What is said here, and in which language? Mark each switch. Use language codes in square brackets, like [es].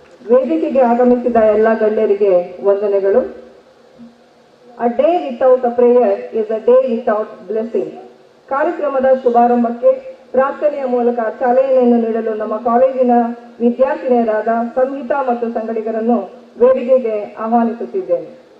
[kn] ವೇದಿಕೆಗೆ ಆಗಮಿಸಿದ ಎಲ್ಲ ಗಣ್ಯರಿಗೆ ವಂದನೆಗಳು. [en] A day without a prayer is a day without blessing. [kn] ಕಾರ್ಯಕ್ರಮದ ಶುಭಾರಂಭಕ್ಕೆ ಪ್ರಾರ್ಥನೆಯ ಮೂಲಕ ಚಾಲನೆಯನ್ನು ನೀಡಲು ನಮ್ಮ ಕಾಲೇಜಿನ ವಿದ್ಯಾರ್ಥಿನಿಯರಾದ ಸಂಗೀತಾ ಮತ್ತು ಸಂಗಡಿಗರನ್ನು ವೇದಿಕೆಗೆ ಆಹ್ವಾನಿಸುತ್ತಿದ್ದೇನೆ.